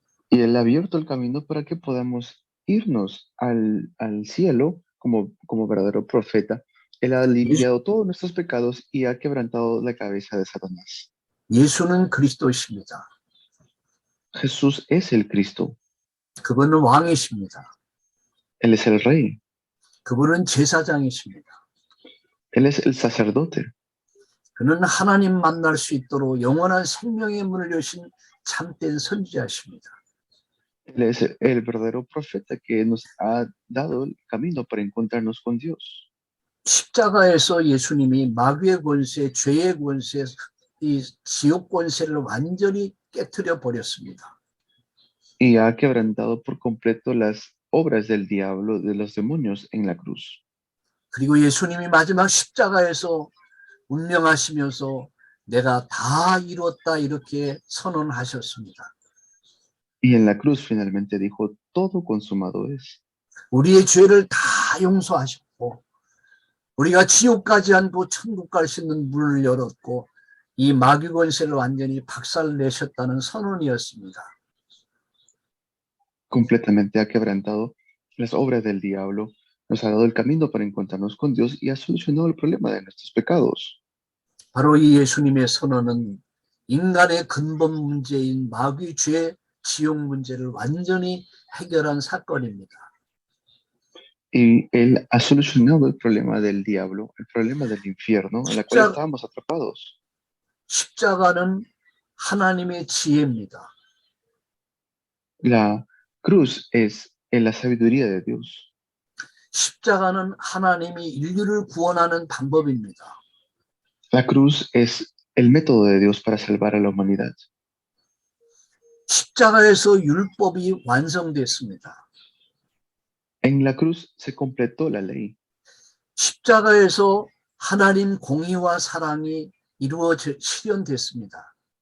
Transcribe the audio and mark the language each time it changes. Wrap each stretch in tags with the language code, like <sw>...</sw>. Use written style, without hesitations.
<es>Y Él ha abierto el camino para que podamos irnos al cielo como verdadero profeta. Él ha limpiado todos nuestros pecados y ha quebrantado la cabeza de Satanás.</es> <ko>예수는 그리스도이십니다.</ko> <es>Jesús es el Cristo.</es> <ko>그분은 왕이십니다.</ko> <es>Él es el Rey.</es> <ko>그분은 제사장이십니다.</ko> <es>Él es el sacerdote.</es> <ko>그는 하나님 만날 수 있도록 영원한 생명의 문을 여신 참된 선지자십니다.</ko> <es>Él es el verdadero profeta que nos ha dado el camino para encontrarnos con Dios.</es> <ko>십자가에서 예수님이 마귀의 권세, 죄의 권세, 이 지옥 권세를 완전히 깨트려 버렸습니다.</ko> <es>Y ha quebrantado por completo las obras del diablo, de los demonios en la cruz.</es> <ko>그리고 예수님이 마지막 십자가에서 운명하시면서 내가 다 이뤘다 이렇게 선언하셨습니다.</ko> <es>Y en la cruz finalmente dijo, todo consumado es.</es> <ko>우리의 죄를 다 용서하셨고 우리가 지옥 가지 않고 천국 갈 수 있는 문을 열었고 이 마귀 권세를 완전히 박살내셨다는 선언이었습니다.</ko> <es>Completamente ha quebrantado las obras del diablo, nos ha dado el camino para encontrarnos con Dios y ha solucionado el problema de nuestros pecados.</es> <ko>바로 이 예수님의 선언은 인간의 근본 문제인 마귀 죄, 지옥 문제를 완전히 해결한 사건입니다.</ko> <es>Y Él ha solucionado el problema del diablo, el problema del infierno, en la cual estábamos atrapados.</es> <ko>십자가는 하나님의 지혜입니다.</ko> <es>La cruz es en la sabiduría de Dios.</es> <ko>십자가는 하나님이 인류를 구원하는 방법입니다.</ko> <es>La cruz es el método de Dios para salvar a la humanidad.</es> <ko>십자가에서 율법이 완성됐습니다.</ko> <es>En la cruz se completó la ley.</es> <ko>십자가에서 하나님 공의와 사랑이 이루어져 실현됐습니다.</ko>